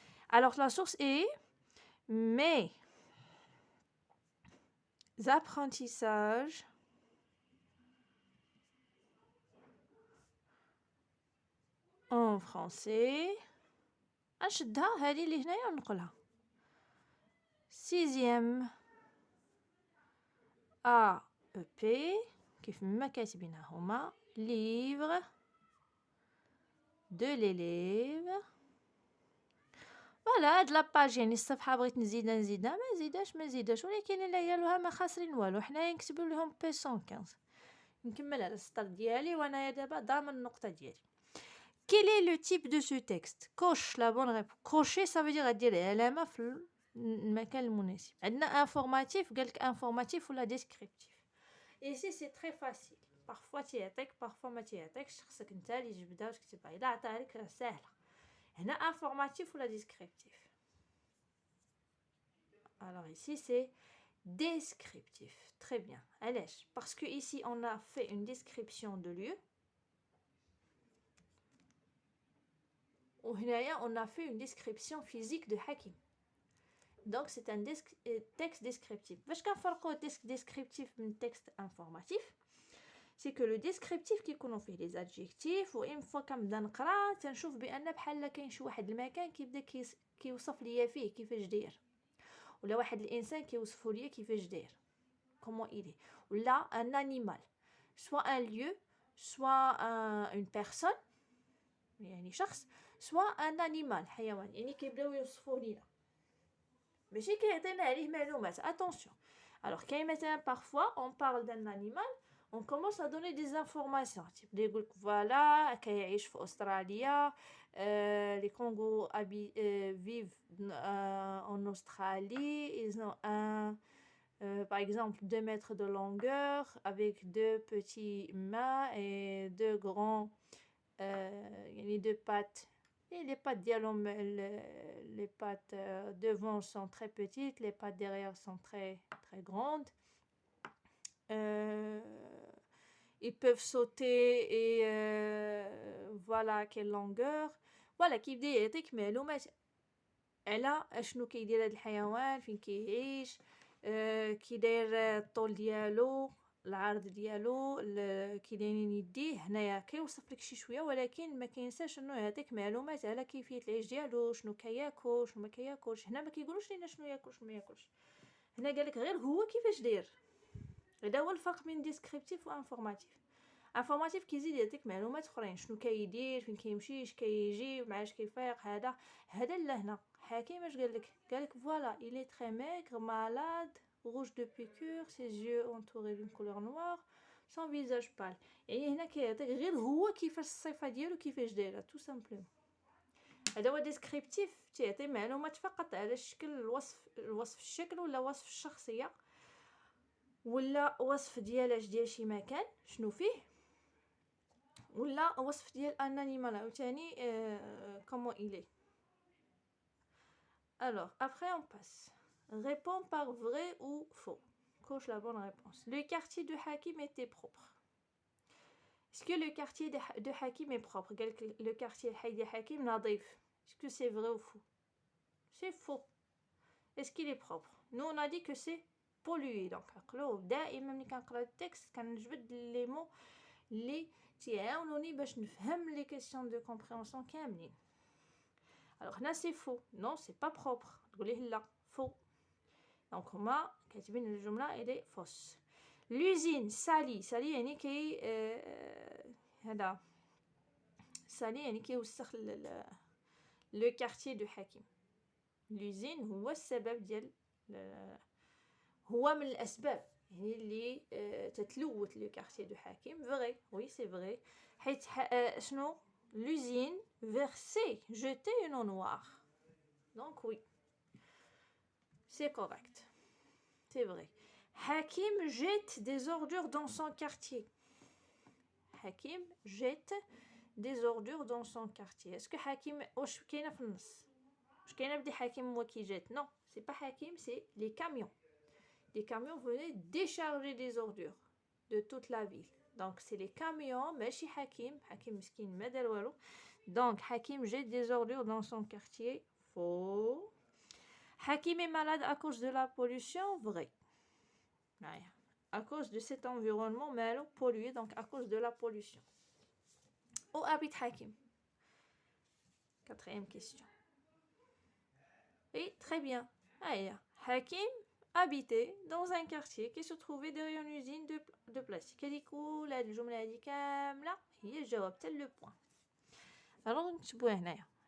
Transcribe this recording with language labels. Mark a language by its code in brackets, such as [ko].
[fr] Alors la source est mes apprentissages en français. [ar] نشدها هذه اللي هنايا ونقولها 6e AEP كيف ما كاتبينها هما [fr] livre de l'élève. [ar] فوالا هاد لاباج يعني الصفحه بغيت نزيدها ما نزيدهاش، ولكن الا قالوها ما خاسرين والو، حنايا نكتبوا لهم بي 115. نكمل على السطر ديالي وانايا دابا ضامن النقطه ديالي. [fr] Quel est le type de ce texte? Coche la bonne réponse. Cocher ça veut dire [ar] دير علامه في المكان المناسب. عندنا informatif، قالك informatif ولا descriptif. [fr] Ici c'est très facile. [ar] Parfois تيعطيك parfois ما تيعطيكش، خصك انت اللي تبدا وتكتبها. الا عطاها لك راه ساهله. هنا informatif ولا descriptif. [fr] Alors ici c'est descriptif. Très bien. [ar] علاش؟ [fr] Parce que ici on a fait une description de lieu. وهنايا on a fait une description physique de Hakim. Donc c'est un texte descriptif. [ar] باش كنفرقوا texte descriptif من texte informatif؟ [fr] c'est que le descriptif [ar] كيكونوا فيه les adjectifs، و une fois كنبدا نقرا تنشوف بان بحال كاين شي واحد المكان كيبدا كيوصف ليا فيه كيفاش داير، ولا واحد الانسان كيوصفوا ليا كيفاش داير [fr] comment il est، [ar] ولا un animal [fr] soit un lieu soit une personne يعني شخص soit un animal [ar] حيوان، يعني كيبداو يوصفوه لينا ماشي كيعطينا عليه معلومات. [fr] attention. alors كاين مثلا parfois on parle d'un animal on commence à donner des informations، [ar] تيبدا يقولك فوالا كيعيش في استراليا، [fr] les Congos vivent en Australie, ils ont un par exemple 2 mètres de longueur avec 2 petits mains et 2 grands يعني 2 pattes. Et les pattes dialom, les pattes devant sont très petites, les pattes derrière sont très très grandes. Ils peuvent sauter et voilà quelle longueur. Voilà [ar] كيبدا يعطيك معلومات على اشنو كيدير هذا الحيوان، فين كيعيش، كي داير الطول ديالو، العرض ديالو، كي دايرين يديه. هنايا كيوصف لك شي شويه، ولكن ما كينساش انه يعطيك معلومات على كيفيه العيش ديالو، شنو كياكل شنو ما كياكلش. هنا ما كيقولوش لينا شنو ياكل شنو ما ياكلش، هنا قالك غير هو كيفاش داير. هذا هو الفرق بين ديسكريبتيف وانفورماتيف. انفورماتيف كيزيد يعطيك معلومات اخرين، شنو كيدير، فين كيمشي، اش كيجي، معاش كيفيق. هذا لا هنا حكيم اش قالك فوالا [fr] il est très maigre, malade, rouge de piqûres, ses yeux entourés d'une couleur noire, son visage pâle. [ar] يعني هنا كيعطيك غير هو كيفاش الصفه ديالو كيفاش دايره تو سامبلومون. هذا هو ديسكريبتيف، تيعطي معلومات فقط على الشكل، الوصف الشكل ولا وصف الشخصيه ولا وصف ديال شي مكان شنو فيه، ولا وصف ديال ان انيمال عاوتاني [fr] comment il est. Alors après on passe. Réponds par vrai ou faux. Coche la bonne réponse. Le quartier de Hakim était propre. Est-ce que le quartier de Hakim est propre? Le quartier de Hakim [ar] nadif. [fr] Est-ce que c'est vrai ou faux? C'est faux. Est-ce qu'il est propre? Nous on a dit que c'est pollué. [ar] Donc دائما ملي كنقرا التكست كنجبد لي مو اللي تيعاونوني باش نفهم لي كيسيون دو كومبريهنسيون كاملين. [fr] alors هنا c'est faux. non c'est pas propre. [ar] تقوليه لا faux. [fr] donc [ar] هما كاتبين الجمله [fr] elle est fausse. l'usine sali [ar] يعني كي هذا sali يعني كيوسخ لو كارتيer دو حكيم. l'usine هو السبب ديال هو من الاسباب يعني اللي تتلوث لو كارتيer دو حكيم. [fr] vrai oui c'est vrai. حيت شنو l'usine versait jetait une eau noire. donc oui c'est correct, c'est vrai. Hakim jette des ordures dans son quartier. Hakim jette des ordures dans son quartier. est-ce que Hakim [ar] واش كاينه في النص واش كاينه بدي حكيم هو كي جات؟ [fr] non c'est pas Hakim, c'est les camions. les camions venaient décharger des ordures de toute la ville. donc c'est les camions [ar] ماشي حكيم مسكين ما دار والو. [fr] donc Hakim jette des ordures dans son quartier. faux. Hakim est malade à cause de la pollution. vrai. à cause de cet environnement malo pollué, donc à cause de la pollution. Où habite Hakim? Quatrième question. Et très bien. Hakim habitait dans un quartier qui se trouvait derrière une usine de plastique. [ar] هذيك هاد الجمله هذه كامله هي الجواب تاع لو بوين. alors نكتبوه هنايا.